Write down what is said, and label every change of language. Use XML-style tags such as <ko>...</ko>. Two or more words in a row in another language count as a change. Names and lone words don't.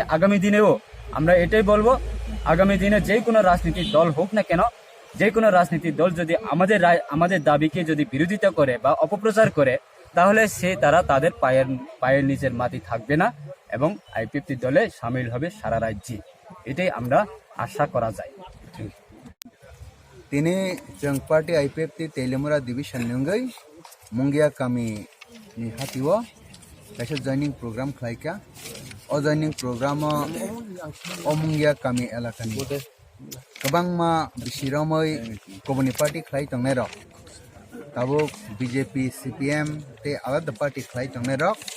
<bn>আগামী দিনেও আমরা এটাই বলবো, আগামী দিনে যে কোনো রাজনৈতিক দল হোক না কেন, যে কোনো রাজনৈতিক দল যদি আমাদের দাবিকে যদি বিরোধিতা করে বা অপপ্রচার করে, তাহলে তারা তাদের পায়ের নিচের মাটি থাকবে না এবং আইপিএফটি দলে সামিল হবে সারা রাজ্যে। এটাই আমরা আশা করা যায়।</bn> <trp>তিনি जों पार्टी आईपीएफटी तेलामुरा डिविजन नंगै मंगियाकामी नि हातिओ कायसे जयनिं प्रोग्राम खालायका अ जयनिं प्रोग्राम अ मंगियाकामी एलाकानि गोबांमा बिसिरमै गुबुननि पार्टी खालाय तंनाय रक ताबुक बीजेपी सीपीएम ते आलादा पार्टी खालाय तंनाय रक</trp>